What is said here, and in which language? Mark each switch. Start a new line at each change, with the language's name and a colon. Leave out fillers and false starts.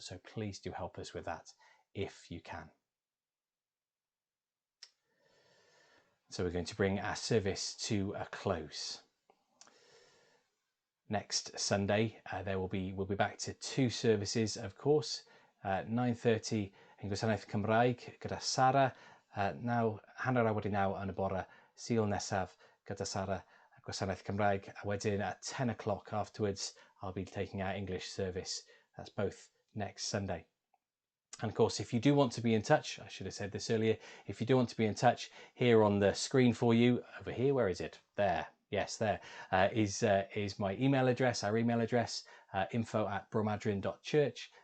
English: So please do help us with that if you can. So we're going to bring our service to a close. Next Sunday, we'll be back to 2 services, of course.
Welsh: 9:30 yn gwasanaeth Cymraeg gyda Sarah. Now, hanner awr I naw yn y bore, Sul nesaf gyda Sarah, gwasanaeth Cymraeg. A wedyn
English: at 10 o'clock afterwards, I'll be taking our English service. That's both next Sunday. And of course, if you do want to be in touch, I should have said this earlier, if you do want to be in touch, here on the screen for you, over here, where is it? There. Yes, there is my email address, our email address, info@bromadrin.church.